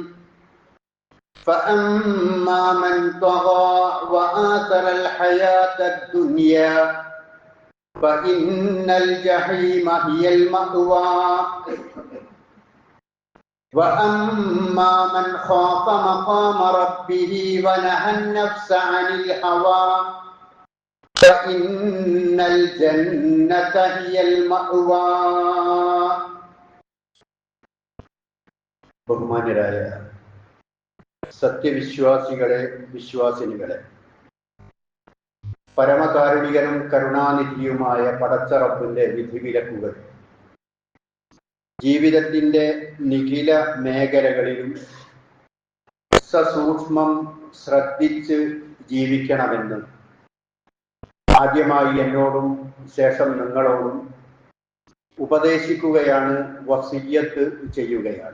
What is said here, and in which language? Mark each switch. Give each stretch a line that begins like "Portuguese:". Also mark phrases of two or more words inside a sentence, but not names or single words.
Arabic: فأما من طغى وآثر الحياة الدنيا فإن الجحيم هي المأوى وأما من خاف مقام ربه ونهى النفس عن الهوى فإن الجنة هي المأوى.
Malayalam: ബഹുമാന്യരായ സത്യവിശ്വാസികളെ, വിശ്വാസിനികളെ, പരമകാരുണികനും കരുണാനിധിയുമായ പടച്ച റബ്ബിന്റെ വിധിവിലക്കുകൾ ജീവിതത്തിന്റെ നിഖില മേഖലകളിലും സസൂക്ഷ്മം ശ്രദ്ധിച്ച് ജീവിക്കണമെന്ന് ആദ്യമായി എന്നോടും ശേഷം നിങ്ങളോടും ഉപദേശിക്കുകയാണ്, വസിയ്യത്ത് ചെയ്യുകയാണ്.